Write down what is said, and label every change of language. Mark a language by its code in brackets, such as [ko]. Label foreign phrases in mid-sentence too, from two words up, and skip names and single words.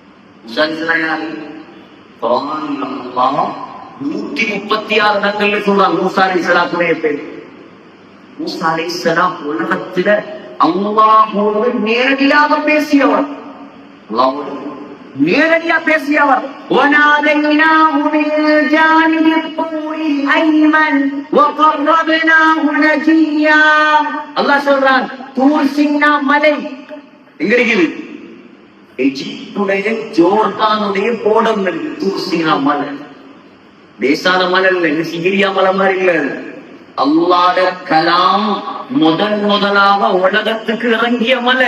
[ta] மூசா அலைஹிஸ்ஸலாம் யாரு? குர்ஆன்ல அல்லாஹ் 136 இடங்கள்ல சொல்றான் மூசா அலைஹிஸ்ஸலாத்துடைய பேர். மூசா அலைஹிஸ்ஸலாம் உலகத்துல அல்லாஹ்வோடு நேரடியாக பேசியவர், அல்லாஹ்வோடு நேரடியா பேசியவர். [ar] وَنَادَيْنَاهُ مِنْ جَانِبِ الطُّورِ الْأَيْمَنِ وَقَرَّبْنَاهُ نَجِيًّا. [ta] அல்லாஹ் சொல்றான், தூர் சீனா மலை எங்க இருக்குது? எகிப்துடைய ஜோர்தானுடைய போடங்கள் தூர் சீனா மலை. தேசான மலை இல்ல, சிகிரியா மலை மாதிரி இல்ல. அல்லாஹ்ட கலாம் முதலாக உலகத்துக்கு இறங்கிய மலை.